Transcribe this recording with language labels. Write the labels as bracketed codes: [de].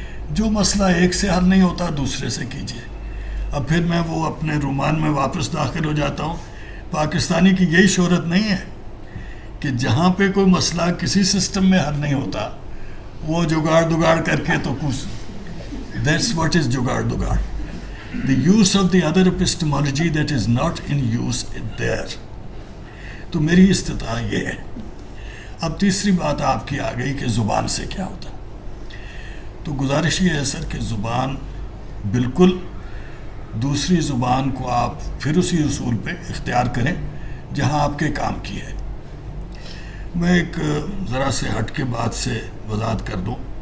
[ur] جو مسئلہ ایک سے حل نہیں ہوتا دوسرے سے کیجیے. اب پھر میں وہ اپنے رومان میں واپس داخل ہو جاتا ہوں. پاکستانی کی یہی شہرت نہیں ہے کہ جہاں پہ کوئی مسئلہ کسی سسٹم میں حل نہیں ہوتا وہ جگاڑ دگاڑ کر کے تو کچھ. [en] That's what is jugaad دگاڑ. The use of the other epistemology that is not in use there. [ur] تو میری استطاع یہ ہے اب تیسری بات آپ کی آ گئی کہ زبان سے کیا ہوتا. تو گزارش یہ ہے سر کہ زبان بالکل دوسری زبان کو آپ پھر اسی اصول پہ اختیار کریں جہاں آپ کے کام کی ہے. میں ایک ذرا سے ہٹ کے بات سے وضاحت کر دوں.